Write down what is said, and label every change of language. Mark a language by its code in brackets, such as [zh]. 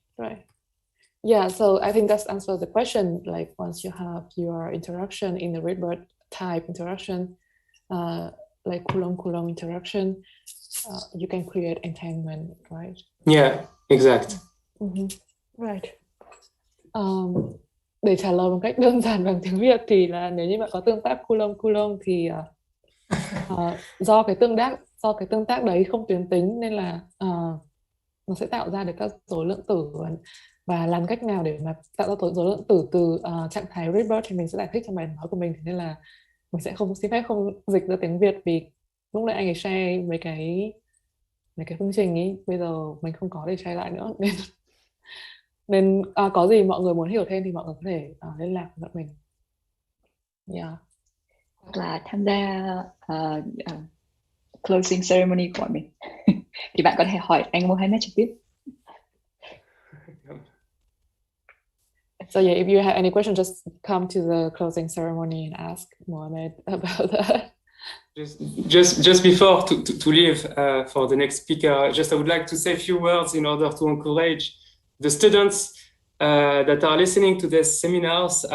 [en] Right. Yeah, so I think that's answers the question. Like once you have your interaction in the rebirth type interaction, like Coulomb interaction, you can create entanglement, right? Yeah, exact. Right. [vi] Để trả lời một cách đơn giản bằng tiếng Việt thì là nếu như bạn có tương tác Coulomb thì do cái tương tác đấy không tuyến tính nên là nó sẽ tạo ra được các rối lượng tử, và làm cách nào để mà tạo ra rối lượng tử từ trạng thái rebirth thì mình sẽ giải thích trong bài nói của mình, thế nên là mình sẽ không xin phép không dịch ra tiếng Việt vì lúc nãy anh ấy share mấy cái phương trình ý, bây giờ mình không có để share lại nữa nên có gì mọi người muốn hiểu thêm thì mọi người có thể liên lạc với mình. Yeah. Hoặc là tham gia closing ceremony của mình thì bạn có thể hỏi anh Mohammed trực tiếp. [en] So yeah, if you have any questions, just come to the closing ceremony and ask Mohammed about that. Just before to leave for the next speaker, I would like to say a few words in order to encourage the students that are listening to these seminars.